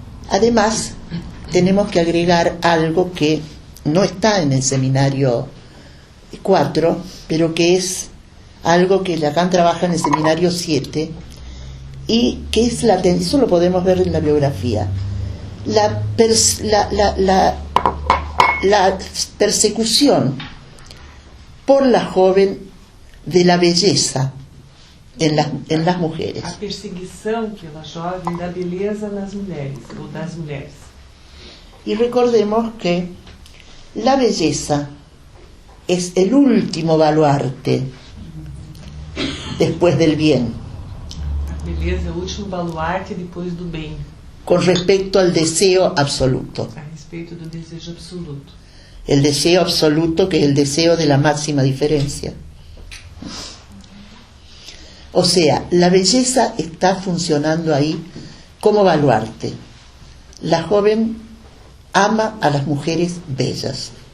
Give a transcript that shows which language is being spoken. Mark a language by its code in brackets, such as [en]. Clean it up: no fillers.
[es] Además, tenemos que agregar algo que no está en el seminario 4, pero que es algo que Lacan trabaja en el seminario 7, y que es eso lo podemos ver en la biografía, la persecución por la joven de la belleza en las mujeres. [pt] A perseguição pela jovem da beleza nas mulheres, ou das mulheres. [es] Y recordemos que la belleza es el último baluarte después del bien, [pt] A beleza é o último baluarte depois do bem, [es] con respecto al deseo absoluto. [pt] a respeito do desejo absoluto. [es] El deseo absoluto, que es el deseo de la máxima diferencia. O sea, la belleza está funcionando ahí como baluarte. La joven ama a las mujeres bellas.